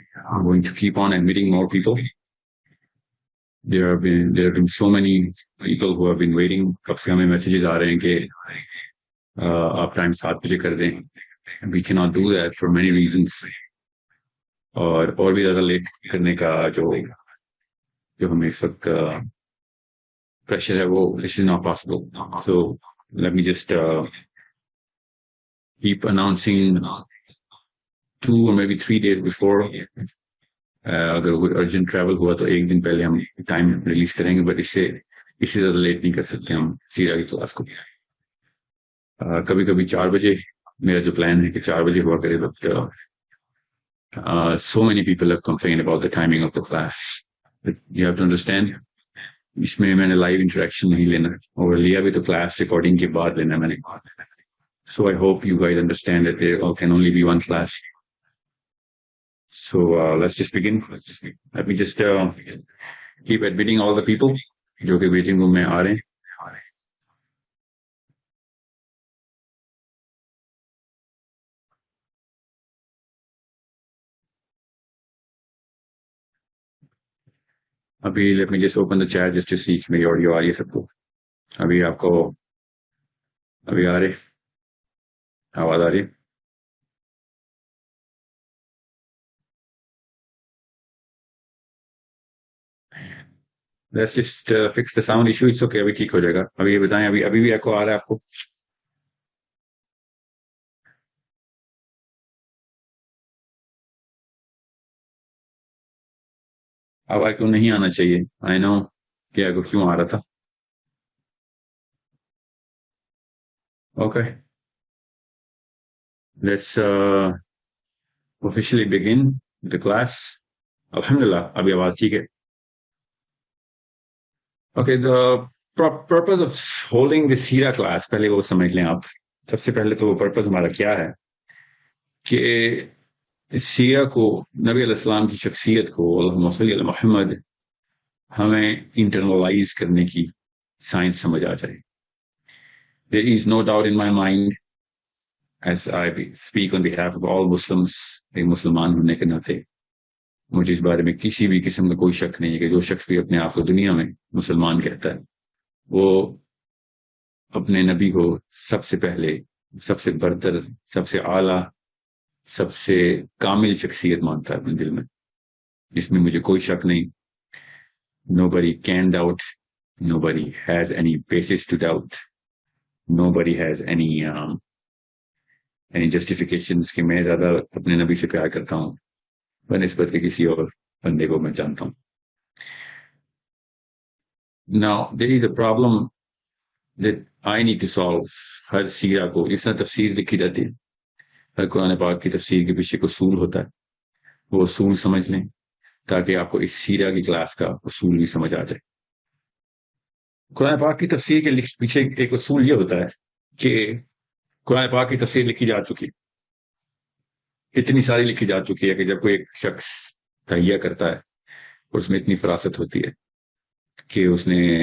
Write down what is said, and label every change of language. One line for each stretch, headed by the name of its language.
English: I'm going to keep on admitting more people. There have been so many people who have been waiting.
Urdu: کب سے ہمیں messages آ رہے ہیں کہ آپ ٹائم 7 بجے کر دیں.
English: We cannot do that for many reasons.
Urdu: اور بھی زیادہ لیٹ کرنے کا جو ہمیں اس وقت پریشر ہے وہ
English: this is not possible. So let me just keep announcing 2 or maybe 3 days before.
Urdu: اگر کوئی ارجنٹ ٹریول ہوا تو ایک دن پہلے ہم ٹائم ریلیز کریں گے, بٹ اس سے زیادہ لیٹ نہیں کر سکتے ہم سیرا کی کلاس کو. کبھی کبھی 4 بجے میرا جو پلان ہے کہ 4 بجے ہوا کرے, but
English: so many people have complained about the timing of the class. But you have to understand,
Urdu: اس میں نے لائیو انٹریکشن نہیں لینا, اور لیا بھی تو کلاس ریکارڈنگ کے بعد لینا میں نے.
English: So I hope you guys understand that there can only be one class. So let's just begin. Let me just keep admitting all the people
Urdu: جو کہ
English: waiting room
Urdu: میں آ رہے ہیں. ابھی
English: let me just open the chat just to see
Urdu: میری audio آ رہی ہے سب کو. ابھی آپ کو ابھی آ رہے آواز آ رہی ہے؟
English: Let's just fix the sound issue. It's okay,
Urdu: ابھی ٹھیک ہو جائے گا. ابھی یہ بتائیں, ابھی بھی ایکو آ رہا ہے آپ کو؟ آواز کیوں نہیں آنا چاہیے؟
English: I know
Urdu: کہ ایکو کیوں آ رہا تھا.
English: Okay, let's officially begin the class.
Urdu: Alhamdulillah, ابھی آواز ٹھیک ہے.
English: Okay, the purpose of holding the سیرا class,
Urdu: پہلے وہ سمجھ لیں آپ. سب سے پہلے تو وہ پرپز ہمارا کیا ہے کہ سیرا کو, نبی علیہ السلام کی شخصیت کو, اللہم صلی علی محمد, ہمیں انٹرنلائز کرنے کی سائنس سمجھ آ جائے.
English: There is no doubt in my mind, as I speak on behalf of all Muslims,
Urdu: ایک مسلمان ہونے کے ناطے مجھے اس بارے میں کسی بھی قسم کا کوئی شک نہیں ہے کہ جو شخص بھی اپنے آپ کو دنیا میں مسلمان کہتا ہے وہ اپنے نبی کو سب سے پہلے, سب سے برتر, سب سے اعلیٰ, سب سے کامل شخصیت مانتا ہے اپنے دل میں. اس میں مجھے کوئی شک نہیں.
English: Nobody can doubt. Nobody has any basis to doubt. Nobody has any justifications
Urdu: کہ میں زیادہ اپنے نبی سے پیار کرتا ہوں بنسبت کے کسی اور بندے کو میں جانتا ہوں.
English: Now there is a problem that I need to solve.
Urdu: ہر سیرہ کو اس طرح تفسیر لکھی جاتی ہے, ہر قرآن پاک کی تفسیر کے پیچھے کوئی اصول ہوتا ہے, وہ اصول سمجھ لیں تاکہ آپ کو اس سیرہ کی کلاس کا اصول بھی سمجھ آ جائے. قرآن پاک کی تفسیر کے پیچھے ایک اصول یہ ہوتا ہے کہ قرآن پاک کی تفسیر لکھی جا چکی, اتنی ساری لکھی جا چکی ہے کہ جب کوئی ایک شخص تہیہ کرتا ہے اور اس میں اتنی فراست ہوتی ہے کہ اس نے